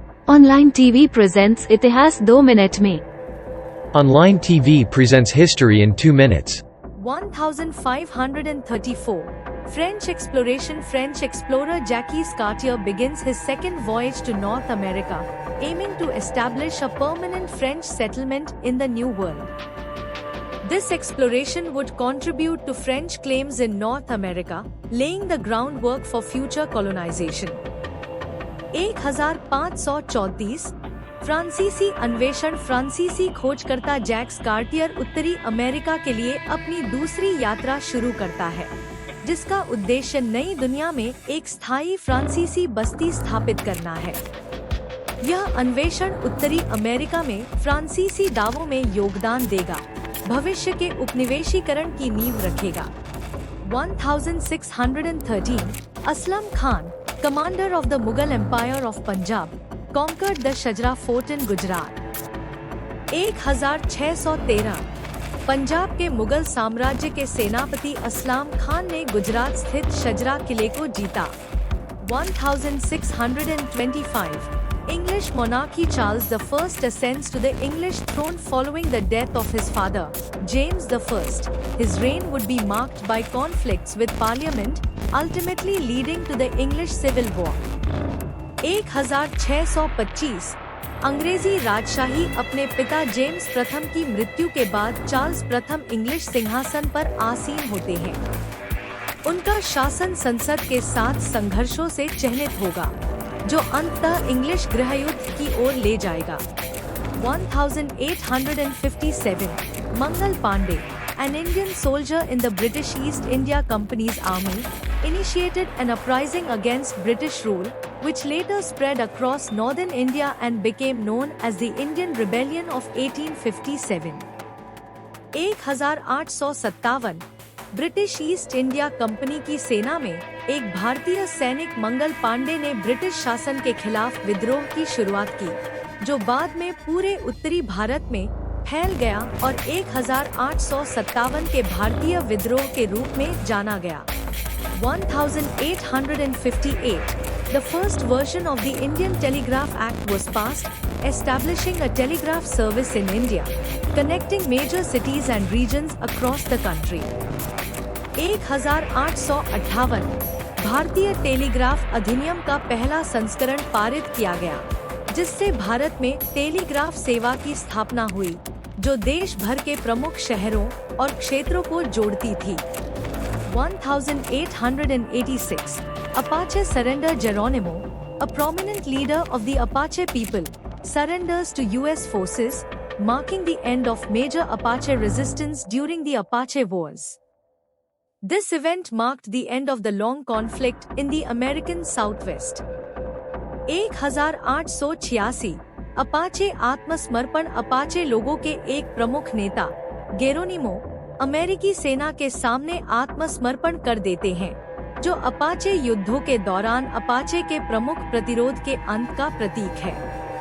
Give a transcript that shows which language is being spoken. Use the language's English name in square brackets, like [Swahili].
[Hindi] Online TV presents इतिहास 2 minute में। [English] Online TV presents history in 2 minutes. 1534 French explorer Jacques Cartier begins his second voyage to North America, aiming to establish a permanent French settlement in the New World. This exploration would contribute to French claims in North America, laying the groundwork for future colonization. [Hindi] 1534 फ्रांसीसी अन्वेषण फ्रांसीसी खोजकर्ता Jacques Cartier उत्तरी America के लिए अपनी दूसरी यात्रा शुरू करता है, जिसका उद्देश्य नई दुनिया में एक स्थायी फ्रांसीसी बस्ती स्थापित करना है। यह अन्वेषण उत्तरी अमेरिका में फ्रांसीसी दावों में योगदान देगा, भविष्य के उपनिवेशीकरण की नींव रखेगा। [English] 1613 Aslam Khan, commander of the Mughal Empire of Punjab, conquered the Shajra Fort in Gujarat. [Hindi] 1613 Punjab के मुगल साम्राज्य के सेनापति असलाम खान ने गुजरात स्थित शजरा किले को जीता। [English] 1625 English monarchy Charles I ascends to the English throne following the death of his father, James I. His reign would be marked by conflicts with Parliament, ultimately leading to the English Civil War. [Hindi] 1625 अंग्रेजी राजशाही अपने पिता James प्रथम की मृत्यु के बाद Charles प्रथम इंग्लिश सिंहासन पर आसीन होते हैं। उनका शासन संसद के साथ संघर्षों से चिह्नित होगा, जो अंततः इंग्लिश गृहयुद्ध की ओर ले जाएगा। [English] 1857 Mangal Pandey, an Indian soldier in the British East India Company's army, initiated an uprising against British rule, which later spread across northern India and became known as the Indian Rebellion of 1857. [Hindi] 1857 British east India company की सेना में एक भारतीय सैनिक मंगल पांडे ने British शासन के खिलाफ विद्रोह की शुरुआत की, जो बाद में पूरे उत्तरी भारत में फैल गया और 1857 के भारतीय विद्रोह के रूप में जाना गया। [English] 1858 The first version of the Indian Telegraph Act was passed, establishing a telegraph service in India, connecting major cities and regions across the country. [Hindi] 1858 भारतीय टेलीग्राफ अधिनियम का पहला संस्करण पारित किया गया, जिससे भारत में टेलीग्राफ सेवा की स्थापना हुई, जो देश भर के प्रमुख शहरों और क्षेत्रों को जोड़ती थी। [English] 1886 Apache surrender Geronimo, a prominent leader of the Apache people, surrenders to US forces, marking the end of major Apache resistance during the Apache Wars. This event marked the end of the long conflict in the American Southwest. [Hindi] 1886 Apache आत्मसमर्पण Apache लोगों के एक प्रमुख नेता Geronimo अमेरिकी सेना के सामने आत्मसमर्पण कर देते हैं, जो अपाचे युद्धों के दौरान अपाचे के प्रमुख प्रतिरोध के अंत का प्रतीक है।